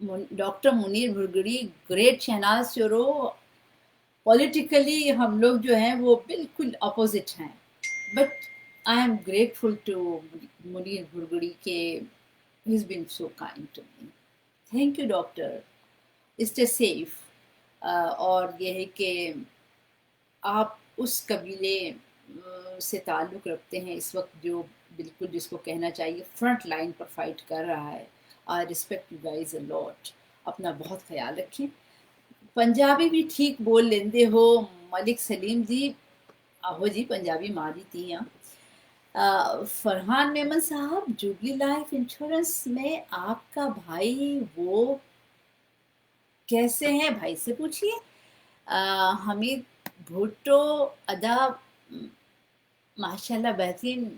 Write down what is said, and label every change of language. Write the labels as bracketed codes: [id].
[en] Doctor Munir Bhurgri, great Shahnaz Shoro. [ur] Politically ہم لوگ جو ہیں وہ بالکل اپوزٹ ہیں، [en] But I am grateful to Munir Bhurgri کہ he is been so kind to me. Thank you doctor. Stay safe. [ur] اور یہ ہے کہ آپ اس قبیلے سے تعلق رکھتے ہیں اس وقت جو بالکل جس کو کہنا چاہیے فرنٹ لائن پر فائٹ کر رہا ہے. [en] I respect you guys a lot. [ur] اپنا بہت خیال رکھیں. [pa] پنجابی بھی ٹھیک بول لیندے ہو ملک سلیم جی. آہو جی پنجابی ماری تھی ہاں. [ur] فرحان میمن صاحب، جوبلی لائف انشورنس میں آپ کا بھائی وہ کیسے ہیں؟ بھائی سے پوچھیے. حمید بھٹو ادا ماشاء اللہ بہترین.